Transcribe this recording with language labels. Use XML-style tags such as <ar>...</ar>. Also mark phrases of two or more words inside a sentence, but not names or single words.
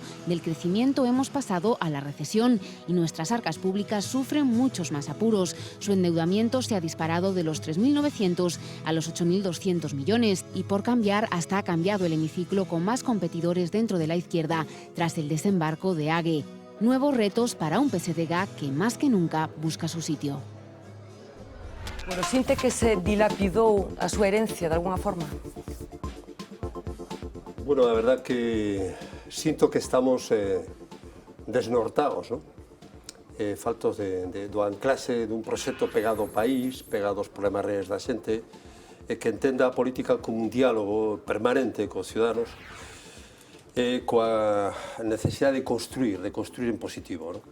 <es>Del crecimiento hemos pasado a la recesión y nuestras arcas públicas sufren muchos más apuros. Su endeudamiento se ha disparado de los 3.900 a los 8.200 millones y por cambiar hasta ha cambiado el hemiciclo con más competidores dentro de la izquierda tras el desembarco de Ague. Nuevos retos para un PSDG que más que nunca busca su sitio.</es> <gl>Bueno, sinte que se dilapidou a súa herencia de alguna forma? Bueno, a verdad que sinto que estamos desnortados, ¿no? Faltos do anclaxe dun proxecto pegado ao país, pegado aos problemas reais da xente, que entenda a política como un diálogo permanente cos ciudadanos, coa necesidade de construir en positivo, ¿no?</gl>